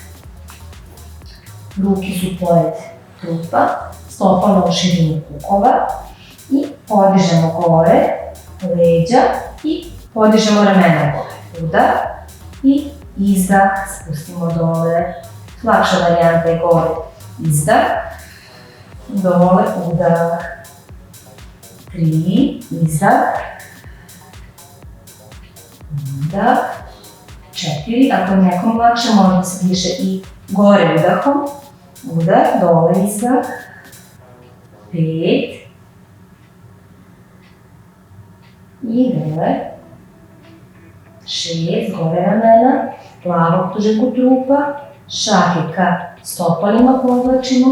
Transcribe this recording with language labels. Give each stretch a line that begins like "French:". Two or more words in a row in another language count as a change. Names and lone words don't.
Serbian: Ruke su pored trupa, stopala u širinu kukova i podižemo gore leđa i podižemo ramena gore. Udah i izdah, spustimo dole. Lakša varijanta je gore. Izdah, dole, udah. 3, izdah, udah. 4, ako je nekom lakše, možda se diše i gore udahom. Udah, dole, izdah. 5 i dole. 6, gore ramena, glava optuže kod trupa, šake ka stopalima povlačimo.